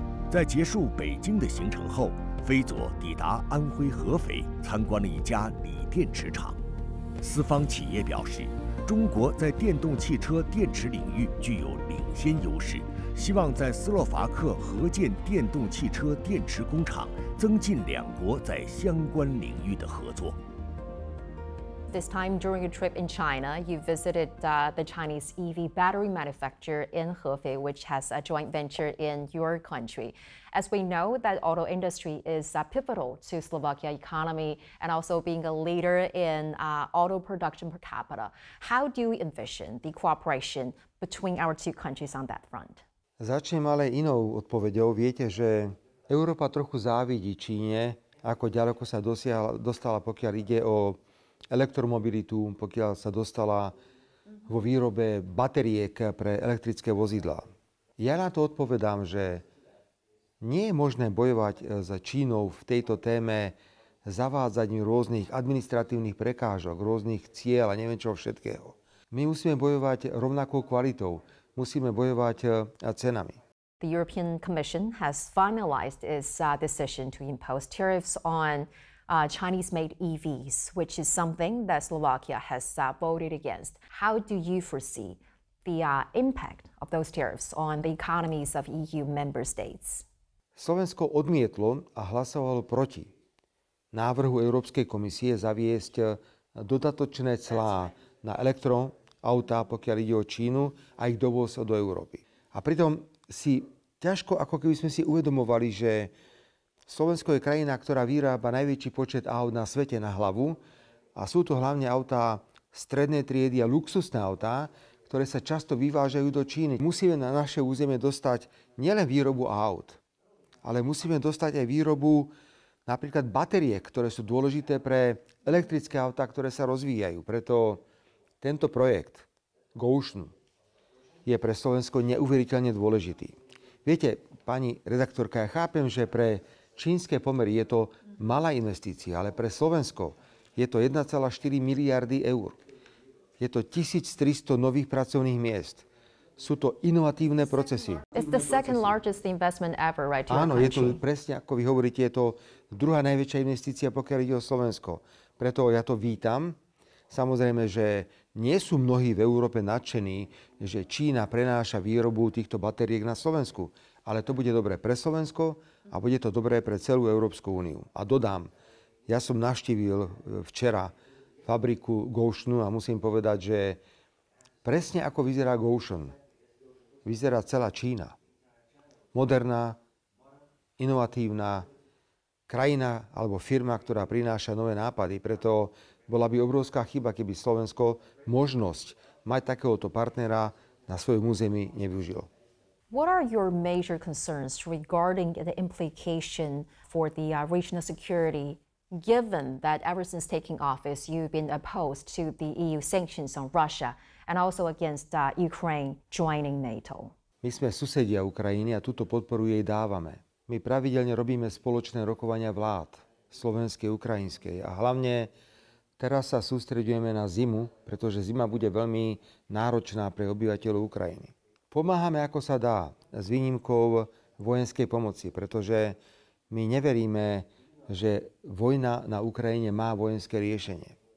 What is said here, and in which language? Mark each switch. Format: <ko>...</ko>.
<zh>在结束北京的行程后，菲佐抵达安徽合肥，参观了一家锂电池厂。斯方企业表示，中国在电动汽车电池领域具有领先优势，希望在斯洛伐克合建电动汽车电池工厂，增进两国在相关领域的合作。</zh> <en>This time during a trip in China, you visited the Chinese EV battery manufacturer in Hefei, which has a joint venture in your country. As we know, that auto industry is pivotal to Slovakia economy and also being a leader in auto production per capita. How do you envision the cooperation between our two countries on that front?</en> <sk>Začnem ale inou odpoveďou. Viete, že Európa trochu závidí Číne, ako ďaleko sa dostala, pokiaľ ide o elektromobilitu, pokiaľ sa dostala vo výrobe batériek pre elektrické vozidlá. Ja na to odpovedám, že nie je možné bojovať s Čínou v tejto téme zavádzaním rôznych administratívnych prekážok, rôznych cieľ a neviem čo všetkého. My musíme bojovať rovnakou kvalitou, musíme bojovať cenami.</sk> <en>The European Commission has finalized its decision to impose tariffs on Chinese-made EVs, which is something that Slovakia has voted against. How do you foresee the impact of those tariffs on the economies of EU member states?</en> <sk>Slovensko odmietlo a hlasovalo proti návrhu Európskej komisie zaviesť dodatočné clá na elektroautá, pokiaľ ide o Čínu a ich dovoz do Európy. A pritom si ťažko, ako keby sme si uvedomovali, že Slovensko je krajina, ktorá vyrába najväčší počet aut na svete na hlavu a sú to hlavne autá strednej triedy a luxusné autá, ktoré sa často vyvážajú do Číny. Musíme na naše územie dostať nielen výrobu aut, ale musíme dostať aj výrobu Napríklad batérie, ktoré sú dôležité pre elektrické autá, ktoré sa rozvíjajú. Preto tento projekt Gotion je pre Slovensko neuveriteľne dôležitý. Viete, pani redaktorka, ja chápem, že pre čínske pomery je to malá investícia, ale pre Slovensko je to 1,4 miliardy eur. Je to 1300 nových pracovných miest. Sú to inovatívne procesy.</sk> <en>It's the second largest investment ever, right?</en> <sk>Áno, je to presne, ako vy hovoríte, je to druhá najväčšia investícia, pokiaľ ide o Slovensko. Preto ja to vítam. Samozrejme, že nie sú mnohí v Európe nadšení, že Čína prenáša výrobu týchto batériek na Slovensku. Ale to bude dobré pre Slovensko a bude to dobré pre celú Európsku úniu. A dodám, ja som navštívil včera fabriku Gotionu a musím povedať, že presne ako vyzerá Gotion, vyzerá celá Čína. Moderná, inovatívna krajina alebo firma, ktorá prináša nové nápady. Preto bola by obrovská chyba, keby Slovensko možnosť mať takéhoto partnera na svojom území nevyužilo.</sk> <en>What are your major concerns regarding the implication for the regional security, given that ever since taking office, you've been opposed to the EU sanctions on Russia and also against Ukraine joining NATO?</en> <sk>My sme susedia Ukrajiny a túto podporu jej dávame. My pravidelne robíme spoločné rokovania vlád, slovenskej, ukrajinskej a hlavne teraz sa sústreďujeme na zimu, pretože zima bude veľmi náročná pre obyvateľov Ukrajiny. Pomáhame ako sa dá, s výnimkou vojenskej pomoci, pretože my neveríme, že vojna na Ukrajine má vojenské riešenie.</sk>